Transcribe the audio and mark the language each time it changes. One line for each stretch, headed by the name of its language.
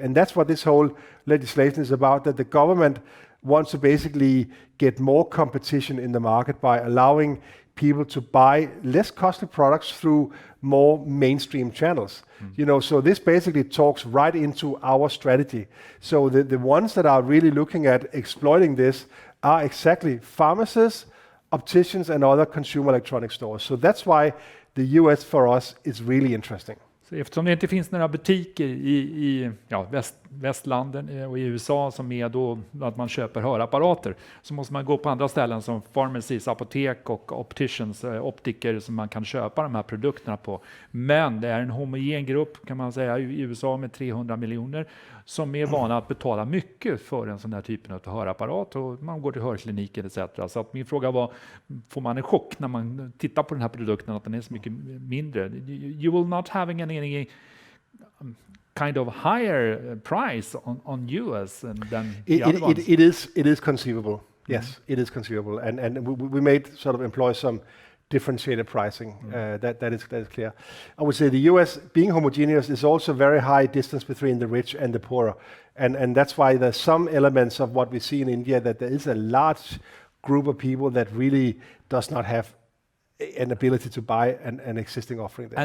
English: And that's what this whole legislation is about, that the government wants to basically get more competition in the market by allowing people to buy less costly products through more mainstream channels. So this basically talks right into our strategy. So the ones that are really looking at exploiting this are exactly pharmacists, opticians, and other consumer electronic stores. So that's why the US for us is really interesting.
Swedish: Så eftersom det inte finns några butiker i västlanden och i USA som är då att man köper hörapparater, så måste man gå på andra ställen som pharmacies, apotek och opticians, optiker som man kan köpa de här produkterna på. Men det är en homogen grupp kan man säga i USA med 300 miljoner som är vana att betala mycket för en sån här typen av hörapparat, och man går till hörkliniken etc. Så att min fråga var, får man en chock när man tittar på den här produkten att den är så mycket mindre?
English: You will not having any kind of higher price on US than the other ones? It is conceivable. Yes, it is conceivable, and we may sort of employ some differentiated pricing. That is clear. I would say the US, being homogeneous, is also very high distance between the rich and the poor, and that's why there's some elements of what we see in India, that there is a large group of people that really does not have an ability to buy an existing offering there.